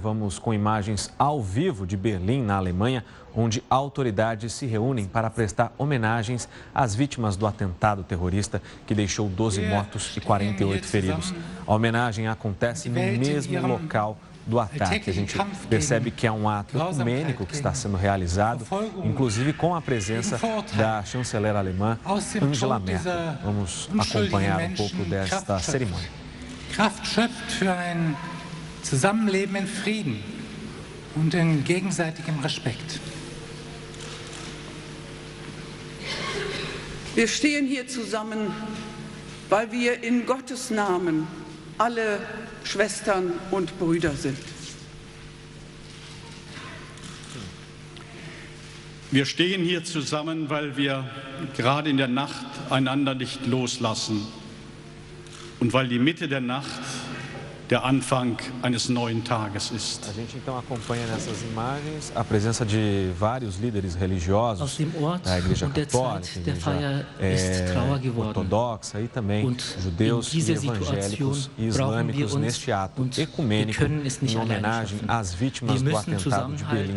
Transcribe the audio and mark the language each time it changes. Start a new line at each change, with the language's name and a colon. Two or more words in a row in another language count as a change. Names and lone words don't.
Portuguese: Vamos com imagens ao vivo de Berlim, na Alemanha, onde autoridades se reúnem para prestar homenagens às vítimas do atentado terrorista que deixou 12 mortos e 48 feridos. A homenagem acontece no mesmo local do ataque. A gente percebe que é um ato ecumênico que está sendo realizado, inclusive com a presença da chanceler alemã Angela Merkel. Vamos acompanhar um pouco desta cerimônia.
German: Kraft schöpft für ein Zusammenleben in Frieden und in gegenseitigem Respekt. Wir stehen hier zusammen, weil wir in Gottes Namen alle Schwestern und Brüder sind. Wir stehen hier zusammen, weil wir gerade in der Nacht einander nicht loslassen und weil die Mitte der Nacht der Anfang eines neuen Tages ist.
Portuguese: A gente então acompanha nessas imagens a presença de vários líderes religiosos da Igreja Católica, Igreja Ortodoxa e também judeus e evangélicos e islâmicos neste ato ecumênico em homenagem às vítimas do atentado de Berlim.